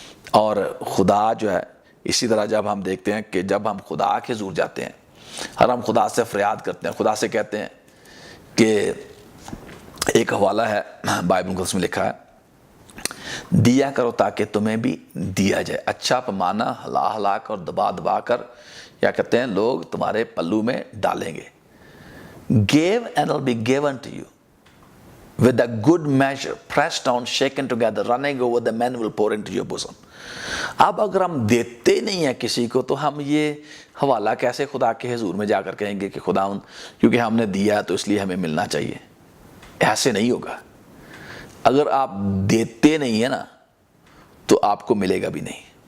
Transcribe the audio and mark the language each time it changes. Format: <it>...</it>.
<ur>اور خدا جو ہے اسی طرح جب ہم دیکھتے ہیں کہ جب ہم خدا کے حضور جاتے ہیں اور ہم خدا سے فریاد کرتے ہیں, خدا سے کہتے ہیں کہ ایک حوالہ ہے بائبل مقدس میں لکھا ہے, دیا کرو تاکہ تمہیں بھی دیا جائے, اچھا پیمانہ ہلا ہلا کر دبا دبا کر, یا کہتے ہیں لوگ تمہارے پلو میں ڈالیں گے.</ur> <en>Give and it will be given to you. With a good measure, pressed down, shaken together, running over, the men will pour into your bosom.</en> <ur>اب اگر ہم دیتے نہیں ہیں کسی کو, تو ہم یہ حوالہ کیسے خدا کے حضور میں جا کر کہیں گے کہ خدا کیونکہ ہم نے دیا تو اس لیے ہمیں ملنا چاہیے؟ ایسے نہیں ہوگا. اگر آپ دیتے نہیں ہیں نا تو آپ کو ملے گا بھی نہیں.</ur>